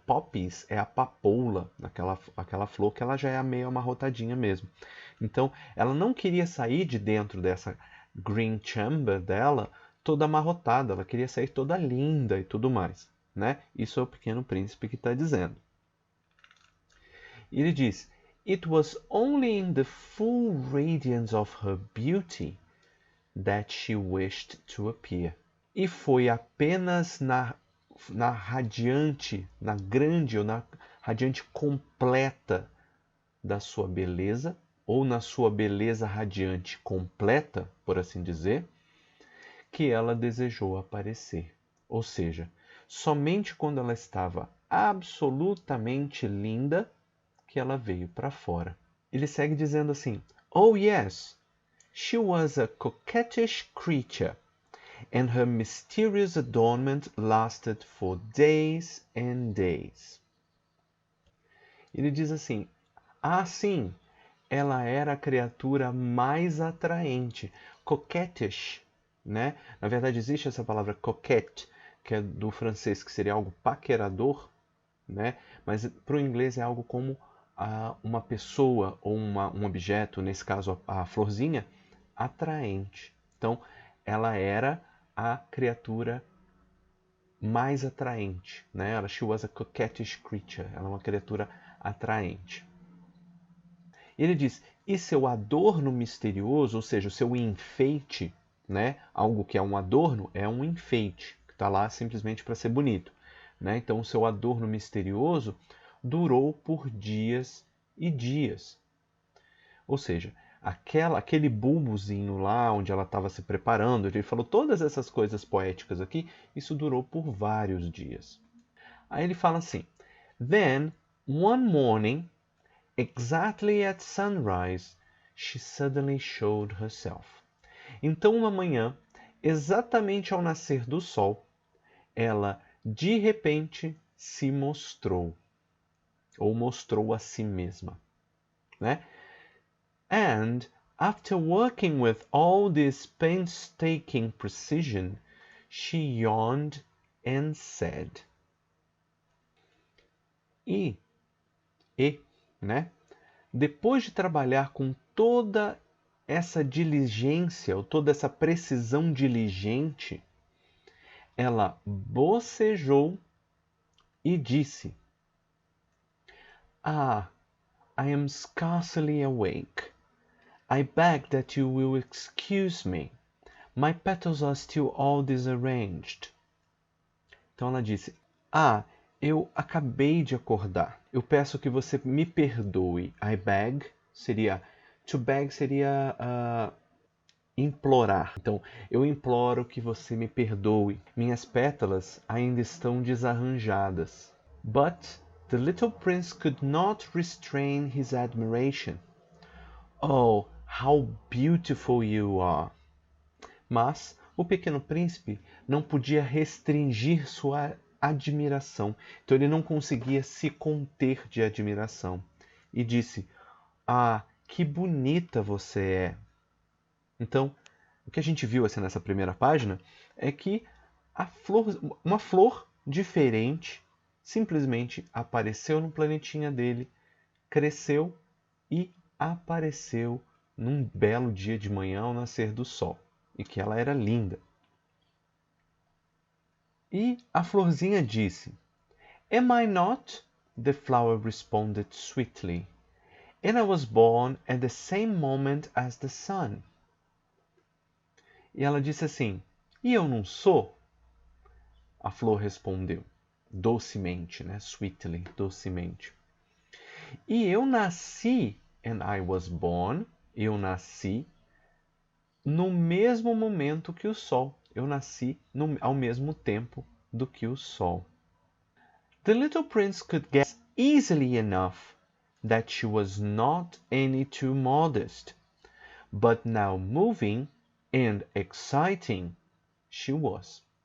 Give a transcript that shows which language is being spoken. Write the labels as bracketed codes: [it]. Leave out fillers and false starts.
[pt] Poppies é a papoula, aquela flor que ela já é meio amarrotadinha mesmo. Então, ela não queria sair de dentro dessa green chamber dela toda amarrotada, ela queria sair toda linda e tudo mais, né? Isso é o Pequeno Príncipe que está dizendo. E ele diz: [en] It was only in the full radiance of her beauty that she wished to appear. [pt] E foi apenas na radiante, na grande ou na radiante completa da sua beleza, ou na sua beleza radiante completa, por assim dizer, que ela desejou aparecer. Ou seja, somente quando ela estava absolutamente linda que ela veio para fora. Ele segue dizendo assim: [en] Oh yes, she was a coquettish creature, and her mysterious adornment lasted for days and days. [pt] Ele diz assim: Ah, sim, ela era a criatura mais atraente. Coquettish, né? Na verdade existe essa palavra coquette, que é do francês, que seria algo paquerador, né? Mas para o inglês é algo como uma pessoa ou um objeto, nesse caso a florzinha, atraente. Então, ela era a criatura mais atraente, né? [en] She was a coquettish creature. [pt] Ela é uma criatura atraente. Ele diz: e seu adorno misterioso, ou seja, o seu enfeite, né? Algo que é um adorno é um enfeite, que está lá simplesmente para ser bonito, né? Então, o seu adorno misterioso durou por dias e dias. Ou seja, aquele bulbozinho lá onde ela estava se preparando, ele falou todas essas coisas poéticas aqui, isso durou por vários dias. Aí ele fala assim: [en] Then, one morning, exactly at sunrise, she suddenly showed herself. [pt] Então, uma manhã, exatamente ao nascer do sol, ela de repente se mostrou, ou mostrou a si mesma, né? [en] And, after working with all this painstaking precision, she yawned and said. [pt] Né? Depois de trabalhar com toda essa diligência, ou toda essa precisão diligente, ela bocejou e disse: [en] Ah, I am scarcely awake. I beg that you will excuse me, My petals are still all disarranged. [pt] Então ela disse, eu acabei de acordar. Eu peço que você me perdoe. [en] I beg [pt] seria... To beg seria implorar. Então, eu imploro que você me perdoe. Minhas pétalas ainda estão desarranjadas. [en] But the little prince could not restrain his admiration. Oh, how beautiful you are! [pt] Mas o pequeno príncipe não podia restringir sua admiração. Então ele não conseguia se conter de admiração. E disse, que bonita você é. Então, o que a gente viu assim, nessa primeira página é que uma flor diferente simplesmente apareceu no planetinha dele, cresceu e apareceu num belo dia de manhã ao nascer do sol. E que ela era linda. E a florzinha disse, [en] Am I not? The flower responded sweetly. And I was born at the same moment as the sun. [pt] E ela disse assim, e eu não sou? A flor respondeu, docemente, né? Sweetly, docemente. E eu nasci, [en] and I was born, [pt] eu nasci no mesmo momento que o sol. Eu nasci ao mesmo tempo do que o sol. [en] The little prince could guess easily enough that she was not any too modest, but now moving and exciting she was.